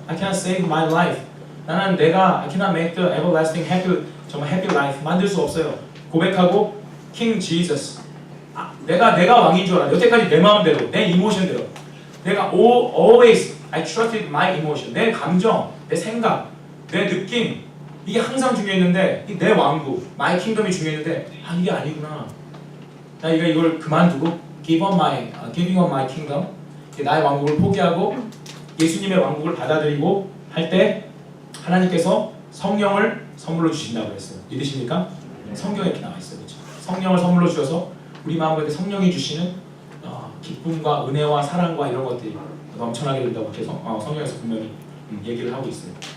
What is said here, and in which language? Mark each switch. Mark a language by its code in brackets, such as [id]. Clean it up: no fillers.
[en] I cannot save my life. I cannot make the everlasting happy, 정말 happy life [ko] 만들 수 없어요. 고백하고 King Jesus. 내가 왕인 줄 알아. 여태까지 내 마음대로, 내 이모션대로. 내가 [en] always I trusted my emotion. [ko] 내 감정, 내 생각, 내 느낌. 이게 항상 중요했는데 내 왕국, [en] my kingdom [ko] 이 중요했는데 이게 아니구나. 나 이걸 그만두고 [en] giving up my kingdom. [ko] 나의 왕국을 포기하고 예수님의 왕국을 받아들이고 할 때 하나님께서 성령을 선물로 주신다고 했어요. 믿으십니까? 성경에 이렇게 나와 있어요. 그렇죠? 성령을 선물로 주셔서 우리 마음에 성령이 주시는 기쁨과 은혜와 사랑과 이런 것들이 넘쳐나게 된다고 이렇게 성경에서 분명히 얘기를 하고 있어요.